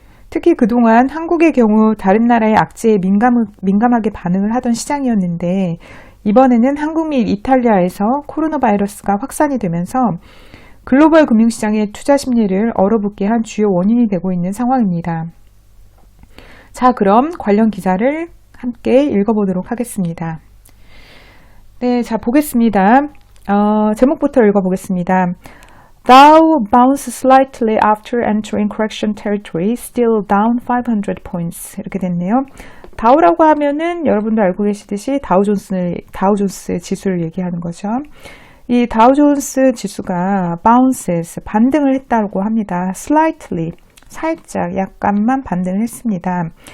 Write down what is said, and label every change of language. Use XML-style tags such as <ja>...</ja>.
<ko>특히 그동안 한국의 경우 다른 나라의 악재에 민감하게 반응을 하던 시장이었는데 이번에는 한국 및 이탈리아에서 코로나 바이러스가 확산이 되면서 글로벌 금융시장의 투자 심리를 얼어붙게 한 주요 원인이 되고 있는 상황입니다. 자, 그럼 관련 기사를 함께 읽어보도록 하겠습니다. 네, 자, 보겠습니다. 제목부터 읽어보겠습니다.</ko> <en>Dow bounced slightly after entering correction territory, still down 500 points.</en> <ko>이렇게 됐네요. 다우라고 하면은 여러분도 알고 계시듯이 다우존스 지수를 얘기하는 거죠. 이 다우존스 지수가 bounces, 반등을 했다고 합니다. slightly, 살짝, 약간만 반등을 했습니다.</ko>